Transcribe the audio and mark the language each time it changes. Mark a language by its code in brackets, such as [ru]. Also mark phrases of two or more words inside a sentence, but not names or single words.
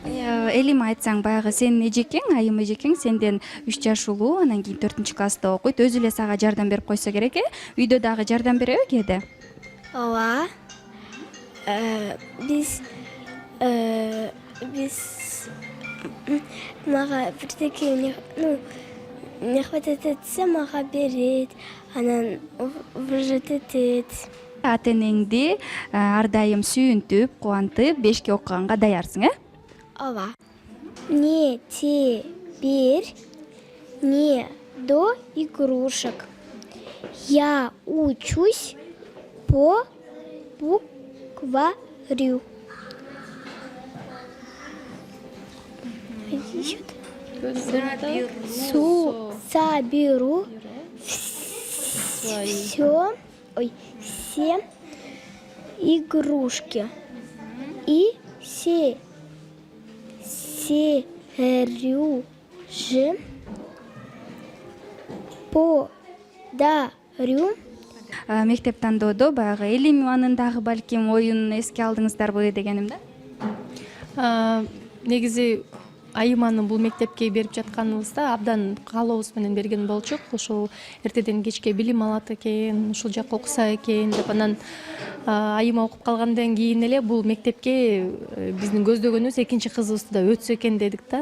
[ky] Элим айтсаң, баягы сенин эжекең, айым эжекең сенден 3 жаш улуу, анан кийин 4-класста окуйт. Өзү эле сага жардам берип койсо керек Үйдө дагы жардам береби кээде? Ооба. Биз мага бирдеке [ru] не хватает [ky] этсе мага берет, анан выжат этет. Ата энеңди ар дайым сүйүнтүп, кубантып, 5 окуганга даярсың, Ооба. [ru] Не теперь не до игрушек. Я учусь по букварю. Соберу все игрушки и Сереже подарю. [ky] Мектеп тандоодо баягы Элим анындагы балким оюнун эске алдыңыздарбы дегеним да. Негизи айыманы бул мектепке берип жатканыбызда абдан каалообуз менен берген болчук. Ошол эртеден кечке билим алат экен, ушул жакка окуса экен деп, анан айыма окуп калгандан кийин эле бул мектепке биздин көздөгөнүбүз экинчи кызыбызды да өтсө экен дедик да.